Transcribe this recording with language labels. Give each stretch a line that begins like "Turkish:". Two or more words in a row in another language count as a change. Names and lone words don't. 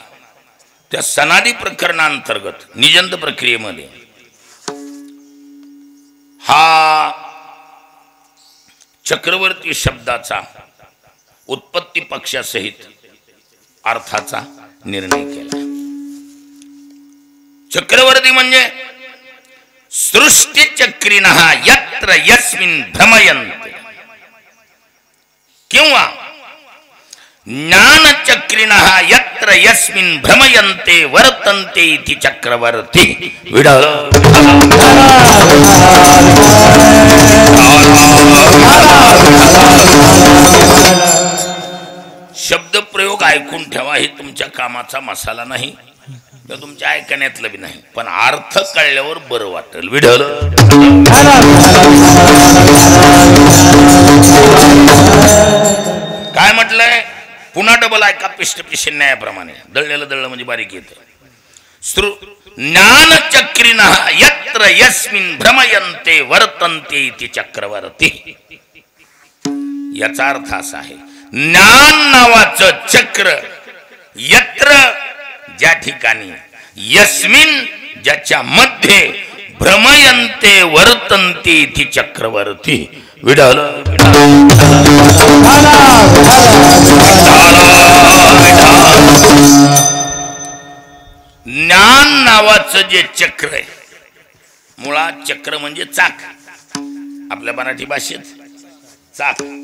Marathi: त्या सनादी प्रकरणांतर्गत निजंत प्रक्रियेमध्ये हा चक्रवर्ती शब्दाचा उत्पत्ती पक्षासहित अर्थाचा निर्णय केला.
Sanskrit: चक्रवर्ती म्हणजे सृष्टी चक्रिणः यत्र यस्मिन् भ्रमयन्ते किंवा ज्ञानचक्रिणः यत्र यस्मिन् भ्रमयन्ते वर्तन्ते इति चक्रवर्ती.
Marathi: विडल शब्द प्रयोग ऐकून ठेवा. हे तुमच्या कामाचा मसाला नाही, तुमच्या ऐकण्यातलं बी नाही, पण अर्थ कळल्यावर बरं वाटेल. विढल काय म्हटलंय पुन्हा डबल ऐका. पिष्ट पिष्ट न्यायाप्रमाणे दळलेलं दळलं म्हणजे बारीक येतं.
Sanskrit: ज्ञानचक्रिणः यत्र यस्मिन् भ्रमयन्ते वर्तन्ते इति चक्रवर्ती.
Marathi: याचा अर्थ असा आहे, ज्ञान नावाचं चक्र यत्र ज्या ठिकाणी, यस्मिन ज्याच्या मध्ये,
Sanskrit: भ्रमयन्ते वर्तन्ते इति चक्रवर्ती.
Marathi: विडल ज्ञान नावाचं जे चक्र आहे, मुळात चक्र म्हणजे चाक. आपल्या मराठी भाषेत चाक.